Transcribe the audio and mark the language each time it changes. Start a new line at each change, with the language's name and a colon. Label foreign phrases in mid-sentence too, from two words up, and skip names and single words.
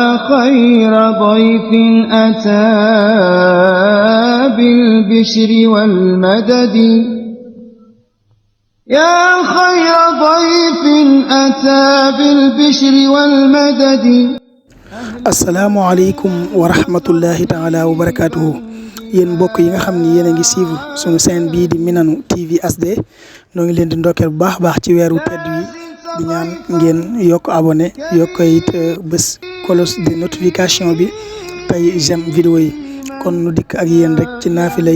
Arabic: خير ضيف أتى بالبشر والمدد يا خير ضيف أتى بالبشر والمدد. السلام عليكم ورحمة الله تعالى وبركاته
Wolof: yéen mbokk yi nga xam ni yéen a ngi suivre suñu chaîne bii di Minane TV HD noo ngi leen di ndokkeel bu baax a baax ci weeru tedd wi di ñaan ngeen yokk abonné yokk it bés
French: cloche de notification
Wolof: bi tey j'aime vidéo yi kon nu dikk ak yéen rek ci naafilay